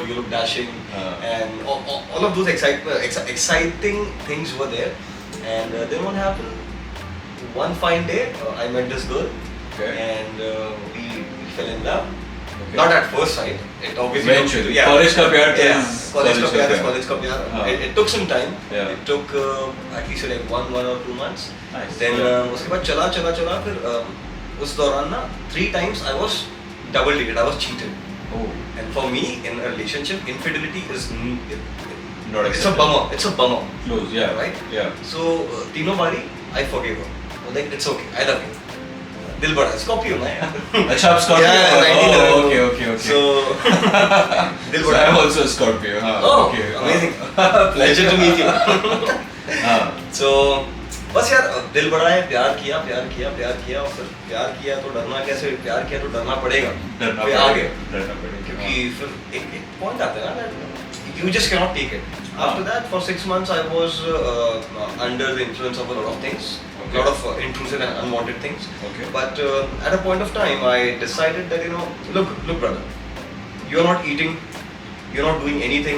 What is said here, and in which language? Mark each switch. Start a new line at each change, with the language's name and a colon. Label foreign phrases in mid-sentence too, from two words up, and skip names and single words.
English: You look dashing, and all of those exciting things were there. And then what happened? One fine day, I met this girl, Okay. and we fell in love. Okay. Not at first sight. It obviously Eventually. Yeah.
Hindi: College का प्यार तो
English: Yeah. is
Hindi: College का प्यार is प्यार. college का प्यार. हाँ.
English: It took some time. Yeah. It took at least like one or 2 months. Nice. Then Yeah.
Hindi: उसके बाद चला फिर उस दौरान ना
English: 3 times I was double dated. I was cheated. Oh. And for me in a relationship, infidelity is Not it's a accepted. bummer. It's a bummer. Close, yeah. Right? Yeah. So
Hindi: तीनों बारी
English: I forgave her. Like it's okay. I love you.
Hindi: दिल बड़ा Scorpio ना यार. अच्छा आप Scorpio
English: Yeah,
Hindi: हो?
English: 1911. Oh, okay.
Hindi: So दिल
English: So
Hindi: बड़ा.
English: I'm also a Scorpio. हाँ. Oh, Okay. amazing. Pleasure to meet you.
Hindi: हाँ. So बस यार दिल बड़ा है, प्यार किया और फिर प्यार किया तो डरना कैसे? प्यार किया तो डरना पड़ेगा. डरना फिर पड़ेगा. आगे. डरना पड़ेगा. क्योंकि फिर एक point आता है ना
English: that you just cannot take it. After that, for 6 months, I was under the influence of a lot of things, a lot of intrusive and unwanted things. Okay. But at a point of time, I decided that look, brother, you are not eating, you're not doing anything.